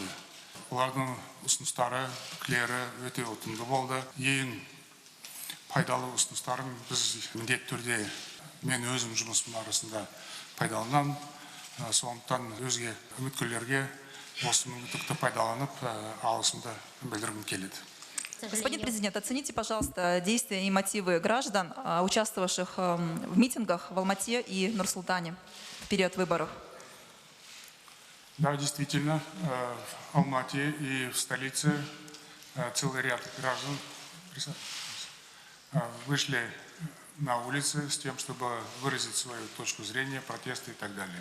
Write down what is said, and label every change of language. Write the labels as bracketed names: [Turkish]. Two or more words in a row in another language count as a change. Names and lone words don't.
[Kazakh] Олардың ұсыныстары, пікірлері өте ұтымды болды. Ең пайдалы ұсыныстарын біз міндетті түрде мен өзім жұмысым арасында пайдаланам. Сондықтан өзге үміткерлерге осы мүмкіндікті пайдаланып, алғысымды білдіргім келеді. [Russian] Господин президент, оцените, пожалуйста, действия и мотивы граждан, участвовавших в митингах в Алмате и Нур-Султане в период выборов. Да, действительно, в Алмате и в столице целый ряд граждан вышли на улицы с тем, чтобы выразить свою точку зрения, протесты и так далее.